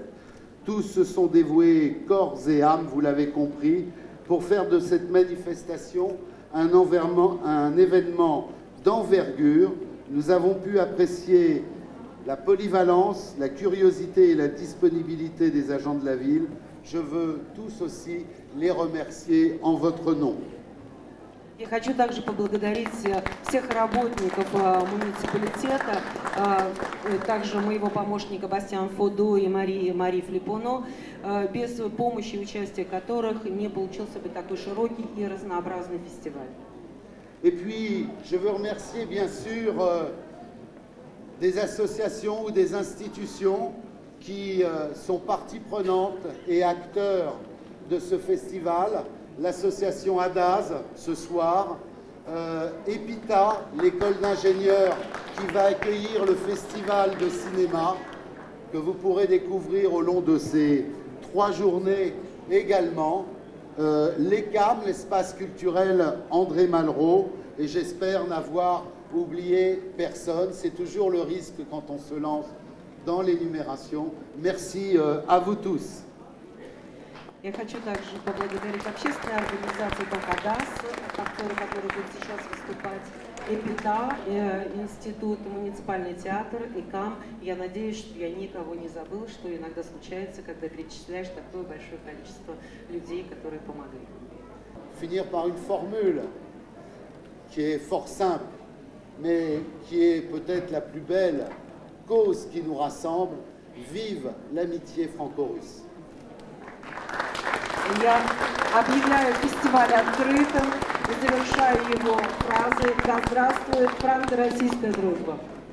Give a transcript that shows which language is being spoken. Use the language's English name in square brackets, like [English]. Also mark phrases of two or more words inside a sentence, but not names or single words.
[French] Tous se sont dévoués corps et âme, vous l'avez compris, pour faire de cette manifestation un événement d'envergure. Nous avons pu apprécier la polyvalence, la curiosité et la disponibilité des agents de la ville. Je veux tous aussi les remercier en votre nom. [Russian] Я хочу также поблагодарить всех работников муниципалитета, также моего помощника Бастиан Фодо и Мари Флипоно, без помощи и участия которых не получился бы такой широкий и разнообразный фестиваль. [French] Et puis, je veux remercier bien sûr des associations ou des institutions qui sont partie prenante et acteurs de ce festival. L'association ADAZ ce soir, EPITA, l'école d'ingénieurs qui va accueillir le festival de cinéma que vous pourrez découvrir au long de ces 3 journées également, l'ECAM, l'espace culturel André Malraux, et j'espère n'avoir oublié personne. C'est toujours le risque quand on se lance dans l'énumération. Merci à vous tous. [Russian] Я хочу также поблагодарить общественные организации, как АДАС, актеры, которые будут сейчас выступать, ЭПИТА, Институт, муниципальный театр, ИКАМ. Я надеюсь, что я никого не забыла, что иногда случается, когда перечисляешь такое большое количество людей, которые помогли. [French] Finir par une formule qui est fort simple, mais qui est peut-être la plus belle cause qui nous rassemble. Vive l'amitié franco-russe. [Russian] Я объявляю фестиваль открытым и завершаю его фразой «Да здравствует франко-российская дружба».